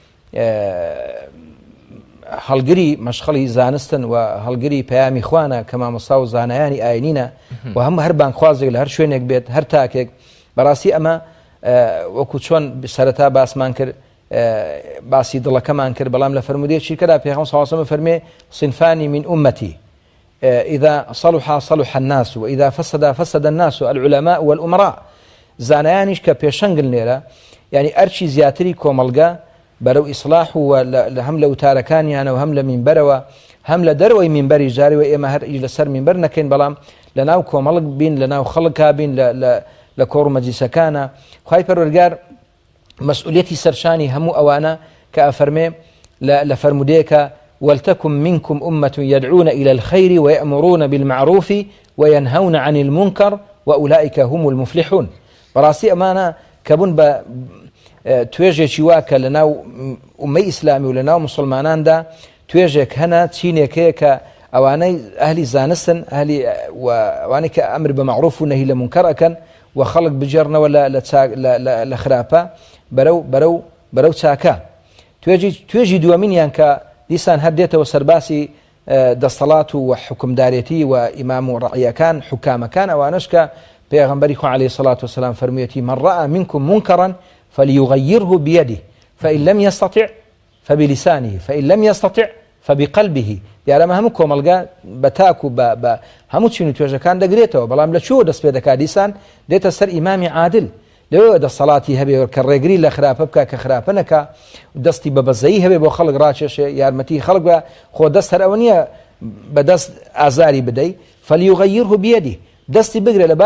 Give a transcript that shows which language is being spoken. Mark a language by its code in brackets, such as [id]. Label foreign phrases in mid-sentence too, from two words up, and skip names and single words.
[ckb] هەڵگری مەشخەڵی زانستن و هەڵگری پەیامی خوانە کە مامۆستا و زانایانی ئاینینە و هەر بانخوازێک لە هەر شوێنێک بێت هەر تاکێک بەڕاستی ئەمە وەکو چۆن سەرەتا باسمان کرد باسی دڵەکەمان کرد بەڵام لە فەرمودەیەکی کەدا پێغەمبەر [ar] صلی الله علیه و سلم [ckb] فەرمێ [ar] صنفانی من أمتي إذا صلح صلح الناس وإذا فسد فسد الناس العلماء والأمراء [ckb] زانایانیش کە پێشەنگن لێرە یعنی ئەرچی زیاتری کۆمەڵگە بەرەو ئیسلاح و هەم لە وتارەکانیانە و هەم لە مینبەرەوە هەم لە دەرەوەی مینبەری جاریوە ئێمە هەر لەسەر مینبەر نەکەین بەڵام لە ناو کۆمەڵک بین لە ناو خەڵکا بین لە کۆڕ و مەجلیسەکانە خوای پەروەردگار مەسئولیەتی سەرشانی هەموو ئەوانە کە ئەفەرمێ لە فەرمودەیەکە [ar] ولتكن منكم أمة يدعون إلى الخير ويأمرون بالمعروف وينهون عن المنكر وأولئك هم المفلحون [ckb] بەڕاستی ئەمانە کە بوون بە توێژێکی واکە لە ناو ئومەی ئیسلامی و لە ناو موسڵماناندا توێژێک هەنا چینێکەیە کە ئەوانەی ئەهلی زانستن ئەوانەی کە ئەمر بە معروف و نەهی لە منکەر ئەکەن و خەڵک بجێڕنەوە لە خراپە بەرەو چاکە توێژی دووەمینیان کە دیسان هەردێتەوە سەرباسی دەسەڵات و حکومدارێتی و ئیمام و ڕەعیەکان حکامەکان ئەوانش کە پێغەمبەری خوا [ar] عەلەیهی سەڵات وسەلام [ckb] فەرموویەتی [ar] من رأى منكم منكرا فليغيره بيده فإن لم يستطع فبلسانه فإن لم يستطع [ckb] فبقلبه دیارەمە هەموو کۆمەلگا بە تاک و بە هەموو چین و توێژەکان دەگرێتەوە بەڵام لە چوە دەست پێ دەکات دیسان دێتە سەر ئیمامی عادل لەوێ دەسەڵاتی هەبێ کە ڕێگری لە خراپە بکە کە خراپە نەکا دەستی بە بەزەیی هەبێ بۆ خەڵک ڕاکێشێ یارمەتی خەڵک بە خۆ دەست هەر ئەوە نییە بەدەست ئازاری بدەی [ar] فەلیوغەیرهو بیەدیه [ckb] دەستی بگرێ لە